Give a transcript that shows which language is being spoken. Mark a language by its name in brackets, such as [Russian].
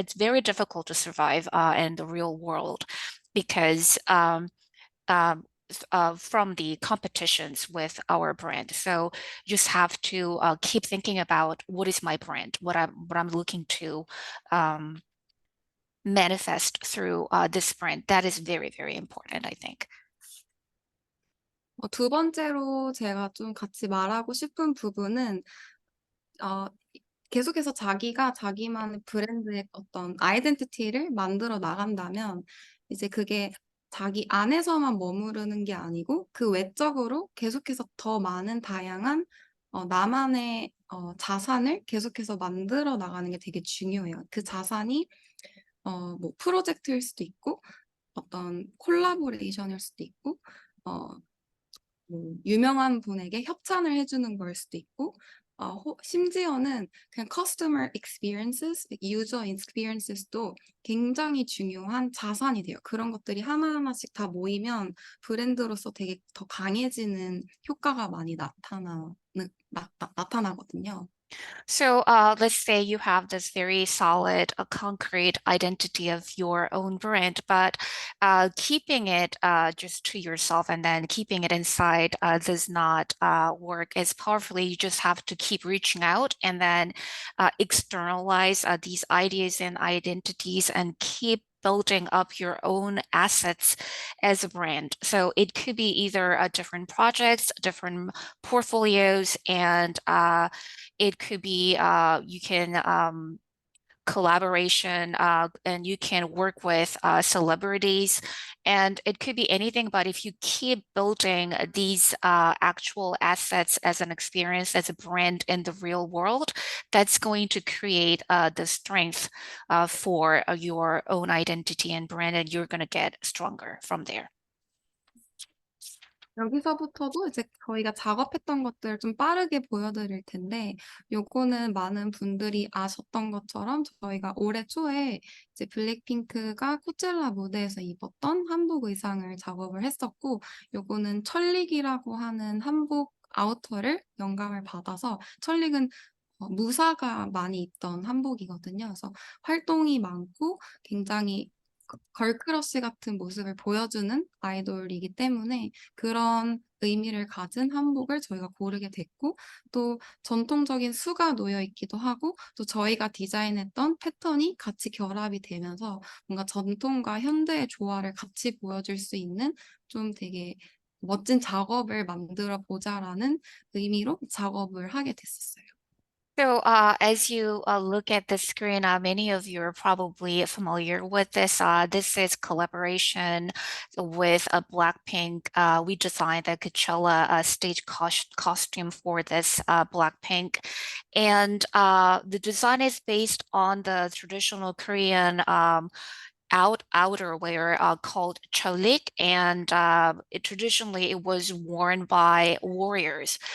[English] It's very difficult to survive in the real world because from the competitions with our brand. So you just have to keep thinking about what is my brand, what I'm looking to manifest through this brand. That is very, very important, I think. [Korean] 두 번째로 제가 좀 같이 말하고 싶은 부분은 계속해서 자기가 자기만의 브랜드의 어떤 아이덴티티를 만들어 나간다면 이제 그게 자기 안에서만 머무르는 게 아니고 그 외적으로 계속해서 더 많은 다양한 나만의 자산을 계속해서 만들어 나가는 게 되게 중요해요. 그 자산이 뭐 프로젝트일 수도 있고 어떤 콜라보레이션일 수도 있고 뭐 유명한 분에게 협찬을 해주는 걸 수도 있고 심지어는 그냥 [English] customer experiences, user experiences [Korean] 도 굉장히 중요한 자산이 돼요. 그런 것들이 하나하나씩 다 모이면 브랜드로서 되게 더 강해지는 효과가 많이 나타나거든요. [English] So let's say you have this very solid, concrete identity of your own brand, but keeping it just to yourself and then keeping it inside does not work as powerfully. You just have to keep reaching out and then externalize these ideas and identities and keep building up your own assets as a brand. So it could be either different projects, different portfolios, and it could be you can collaboration and you can work with celebrities, and it could be anything. But if you keep building these actual assets as an experience, as a brand in the real world, that's going to create the strength for your own identity and brand, and you're going to get stronger from there. [Korean] 여기서부터도 이제 저희가 작업했던 것들을 좀 빠르게 보여드릴 텐데, 요거는 많은 분들이 아셨던 것처럼 저희가 올해 초에 이제 블랙핑크가 코첼라 무대에서 입었던 한복 의상을 작업을 했었고, 요거는 천릭이라고 하는 한복 아우터를 영감을 받아서, 천릭은 무사가 많이 입던 한복이거든요. 그래서 활동이 많고 굉장히 걸크러쉬 같은 모습을 보여주는 아이돌이기 때문에 그런 의미를 가진 한복을 저희가 고르게 됐고, 또 전통적인 수가 놓여 있기도 하고, 또 저희가 디자인했던 패턴이 같이 결합이 되면서 뭔가 전통과 현대의 조화를 같이 보여줄 수 있는 좀 되게 멋진 작업을 만들어 보자라는 의미로 작업을 하게 됐었어요. [English] So as you look at the screen, many of you are probably familiar with this. This is collaboration with Blackpink. We designed the Coachella stage costume for this Blackpink. And the design is based on the traditional Korean outerwear called cholik, and traditionally it was worn by warriors.